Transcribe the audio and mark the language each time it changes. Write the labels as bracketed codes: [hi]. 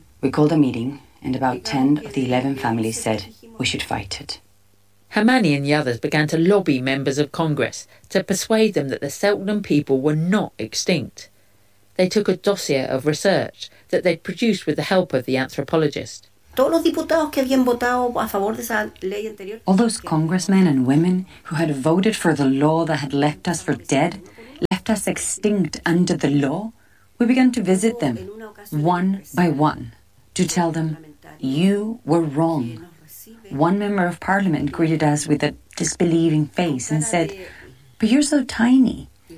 [en] We called a meeting and about 10 of the 11 families said we should fight it. Hermanni and the others began to lobby members of Congress to persuade them that the Selknam people were not extinct. They took a dossier of research that they'd produced with the help of the anthropologist. [es] todos los diputados que habían votado a favor de esa ley anterior. [en] All those congressmen and women who had voted for the law that had left us for dead, left us extinct under the law, we began to visit them one by one to tell them, you were wrong. One member of parliament greeted us with a disbelieving face and said, but you're so tiny.